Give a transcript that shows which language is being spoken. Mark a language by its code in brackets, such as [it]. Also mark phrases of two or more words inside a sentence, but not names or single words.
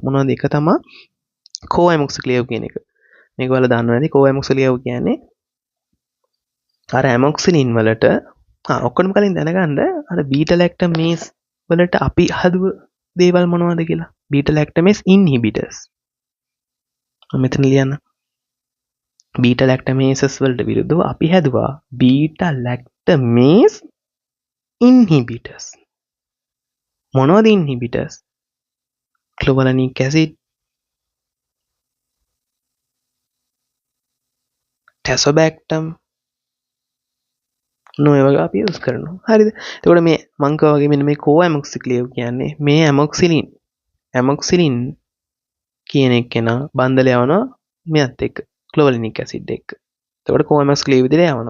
[si] මොනවද එක තමයි කෝඇමොක්සික්ලියව් කියන එක. මේක වල දන්නව නැති කෝඇමොක්සික්ලියව් කියන්නේ අර ඇමොක්සිලින් වලට ඔක්කොම කලින් දැනගන්න අර [en] beta lactamase [si] වලට අපි හදුව දේවල් මොනවද කියලා. [en] beta lactamase inhibitors. [si] මෙතන ලියන්න. [en] beta lactamases [si] වලට විරුද්ධව අපි හැදුවා [en] beta lactamase inhibitors. [si] මොනවද inhibitors? [en] clavulanic acid, [si] tazobactam නොය වගේ අපි යූස් කරනවා. හරිද? එතකොට මේ මං කව වගේ මෙන්න මේ කෝඇමොක්සික්ලියව් කියන්නේ මේ ඇමොක්සිලින් කියන එකේන බන්දල යවනවා මෙයත් එක්ක [en] clavulanic acid [si] එක්ක. එතකොට කෝඇමොක්සික්ලියව් විදිහට යවනවා.